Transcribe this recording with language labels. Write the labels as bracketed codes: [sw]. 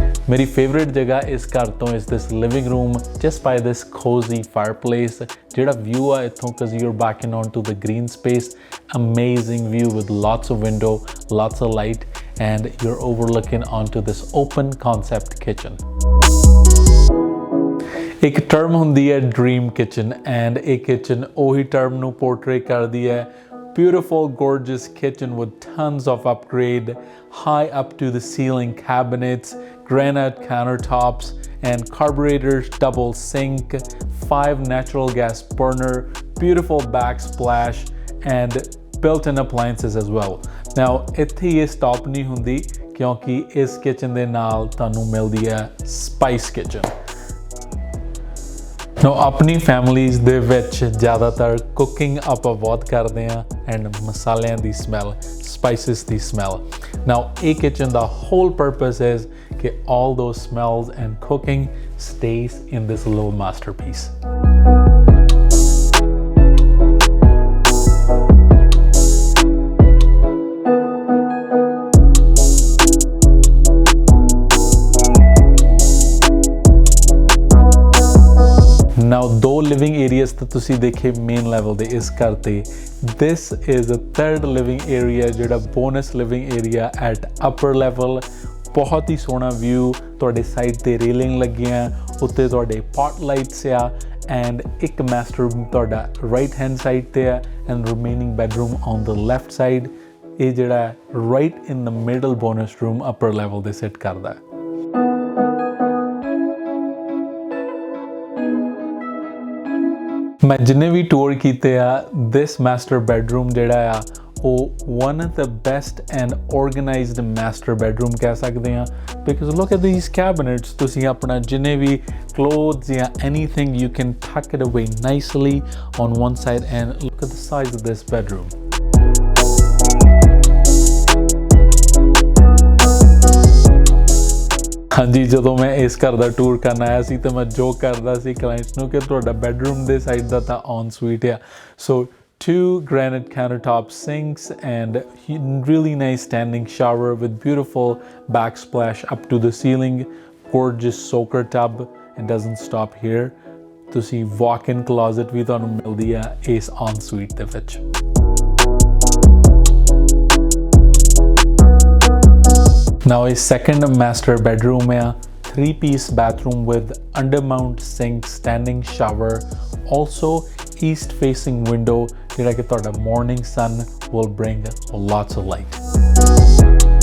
[pa] ਮੇਰੀ ਫੇਵਰੇਟ ਜਗ੍ਹਾ ਇਸ ਘਰ ਤੋਂ [en] is this living room, just by this cozy fireplace. [pa] ਜਿਹੜਾ view ਆ ਇੱਥੋਂ, [en] because you're backing onto the green space, amazing view with lots of window, lots of light, and you're overlooking onto this open concept kitchen. [pa] ਇੱਕ term ਹੁੰਦੀ ਹੈ dream kitchen, and ਇਹ kitchen ਉਹੀ term ਨੂੰ portray ਕਰਦੀ ਹੈ। [en] Beautiful, gorgeous kitchen with tons of upgrade, high up to the ceiling cabinets, granite countertops, and carburetors, double sink, 5 natural gas burner, beautiful backsplash, and built-in appliances as well. Now, [pa] ਇੱਥੇ ਇਹ stop ਨਹੀਂ ਹੁੰਦੀ, ਕਿਉਂਕਿ ਇਸ kitchen ਦੇ ਨਾਲ ਤੁਹਾਨੂੰ ਮਿਲਦੀ ਹੈ spice kitchen. [en] Now, [pa] ਆਪਣੀ ਫੈਮਲੀਜ਼ ਦੇ ਵਿੱਚ ਜ਼ਿਆਦਾਤਰ ਕੁਕਿੰਗ ਆਪਾਂ ਬਹੁਤ ਕਰਦੇ ਹਾਂ, ਐਂਡ ਮਸਾਲਿਆਂ ਦੀ ਸਮੈਲ, ਸਪਾਈਸਿਸ ਦੀ ਸਮੈਲ। [en] Now, [pa] ਇਹ kitchen ਦਾ [en] whole purpose is [pa] ਕਿ [en] all those smells and cooking stays in this little masterpiece. Now, [pa] ਦੋ living areas ਤਾਂ ਤੁਸੀਂ ਦੇਖੇ ਮੇਨ ਲੈਵਲ ਦੇ ਇਸ ਘਰ ਤੇ। [en] This is the third living area, [pa] ਜਿਹੜਾ [en] bonus living area at upper level. [pa] ਬਹੁਤ ਹੀ ਸੋਹਣਾ ਵਿਊ, ਤੁਹਾਡੇ ਸਾਈਡ ਤੇ ਰੇਲਿੰਗ ਲੱਗੀਆਂ, ਉੱਤੇ ਤੁਹਾਡੇ ਪੌਟ ਲਾਈਟਸ ਆ, ਐਂਡ ਇੱਕ ਮਾਸਟਰ ਰੂਮ ਤੁਹਾਡਾ ਰਾਈਟ ਹੈਂਡ ਸਾਈਡ ਤੇ ਆ, and [en] Remaining bedroom on the left side. [pa] ਇਹ ਜਿਹੜਾ [en] right in the middle bonus room upper level [pa] ਤੇ ਸਿਟ ਕਰਦਾ। ਮੈਂ ਜਿੰਨੇ ਵੀ ਟੂਰ ਕੀਤੇ ਆ, ਦਿਸ ਮਾਸਟਰ ਬੈਡਰੂਮ ਜਿਹੜਾ ਆ ਉਹ [en] one of the best and organized master bedroom [pa] ਕਹਿ ਸਕਦੇ ਆ, [en] because look at these cabinets. [pa] ਤੁਸੀਂ ਆਪਣਾ ਜਿੰਨੇ ਵੀ [en] clothes [pa] ਜਾਂ [en] anything, you can tuck it away nicely on one side, and look at the size of this bedroom. [pa] ਹਾਂਜੀ, ਜਦੋਂ ਮੈਂ ਇਸ ਘਰ ਦਾ ਟੂਰ ਕਰਨ ਆਇਆ ਸੀ ਤਾਂ ਮੈਂ ਜੋਕ ਕਰਦਾ ਸੀ ਕਲਾਇੰਟਸ ਨੂੰ ਕਿ ਤੁਹਾਡਾ ਬੈਡਰੂਮ ਦੇ ਸਾਈਡ ਦਾ ਤਾਂ ਔਨ ਸਵੀਟ ਆ। [en] So 2 granite countertop sinks and really nice standing shower with beautiful backsplash up to the ceiling, gorgeous soaker tub, and doesn't stop here. [pa] ਤੁਸੀਂ walk-in closet ਵੀ ਤੁਹਾਨੂੰ ਮਿਲਦੀ ਆ ਇਸ on suite ਦੇ ਵਿੱਚ। [en] Now, a second master bedroom, a 3-piece bathroom with undermount sink, standing shower, also east facing window, [pa] ਜਿਹੜਾ ਕਿ ਤੁਹਾਡਾ [en] morning sun will bring lots of light.